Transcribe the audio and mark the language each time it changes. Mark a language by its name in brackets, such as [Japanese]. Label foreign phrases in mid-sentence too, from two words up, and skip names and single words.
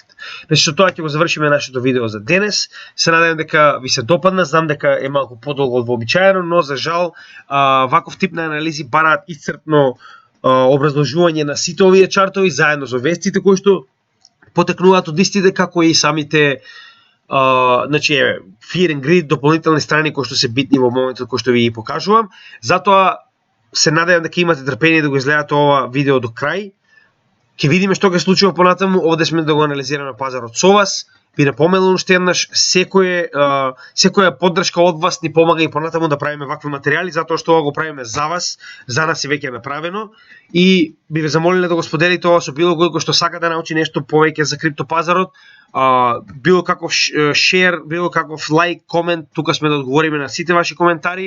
[Macedonian] Значи, со тоа ќе го завршиме нашето видео за денес. Се надевам дека ви се допадна, знам дека е малку подолго од вообичаено, но за жал ваков тип на анализи бараат исцрпно образложување на сите овие чартови заедно со вестите кои што потекнуваат од истите, како и самите [English] fear and greed, [Macedonian] дополнителни страни кои што се битни во моментот кои што ви ги покажувам. Затоа се надевам дека имате трпение да го изгледате ова видео до крај. Ќе видиме што ќе случува понатаму, овде сме да го анализираме пазарот со вас. Ви напоменувам уште еднаш, секоја поддршка од вас ни помага и понатаму да правиме вакви материјали, затоа што ова го правиме за вас, за нас е веќе направено и би ве замолиле да го споделите ова со било кој што сака да научи нешто повеќе за криптопазарот, било каков шер, било каков лайк, комент, тука сме да одговориме на сите ваши коментари.